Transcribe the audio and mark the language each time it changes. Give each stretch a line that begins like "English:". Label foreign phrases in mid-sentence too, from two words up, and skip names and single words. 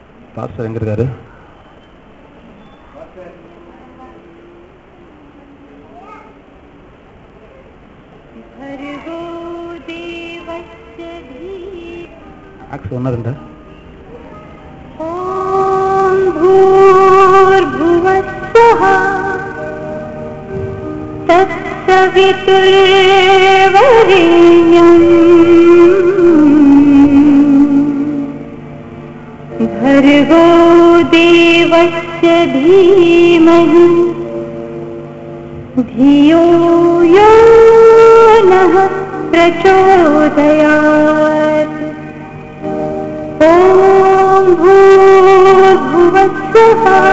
Tamil: பாஸ்டர் எங்க இருக்காரு? ஆக்ஸ் ஒன்னா ரெண்டா?
Sanskrit: ओम् भूर्भुवस्सः तत्सवितुर्वरेण्यम् भर्गो देवस्य धीमहि धियो यो नः प्रचोदयात् ॐ भूर्भुवस्सुः